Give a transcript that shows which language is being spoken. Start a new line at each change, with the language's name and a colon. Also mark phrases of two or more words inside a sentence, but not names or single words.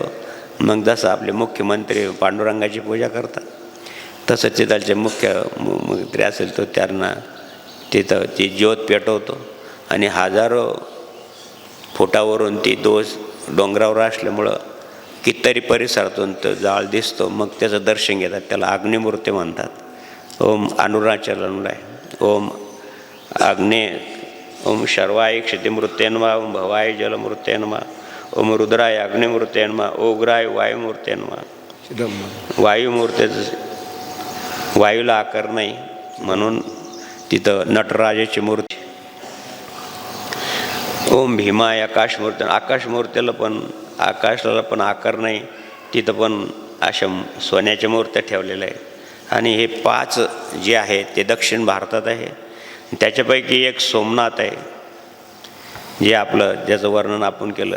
Marathi: मग जसं आपले मुख्यमंत्री पांडुरंगाची पूजा करतात तसं तिथलचे मुख्यमंत्री असेल तो त्यांना तिथं ती ज्योत पेटवतो आणि 1000 फुटावरून ती डोंगरावर असल्यामुळं कितीतरी परिसरातून तो जाळ दिसतो. मग त्याचं दर्शन घेतात, त्याला अग्निमूर्ती म्हणतात. ओम अरुणाचलनला आहे.
Sanskrit: ओम ओम शर्वाय क्षितिमूर्ते नमः ओम भवाय जलमूर्ते नमः ओम रुद्राय अग्निमूर्ते नमः ओग्राय वायुमूर्ते नमः.
Marathi: वायूला आकार नाही म्हणून तिथं नटराजाची मूर्ती.
Sanskrit: ओम भीमाय आकाशमूर्ती,
Marathi: आकाशाला पण आकार नाही, तिथं पण अशा सोन्याच्या मूर्त्या ठेवलेल्या आहे. आणि हे 5 जे आहेत ते दक्षिण भारतात आहे. त्याच्यापैकी एक सोमनाथ आहे, जे आपलं ज्याचं वर्णन आपण केलं.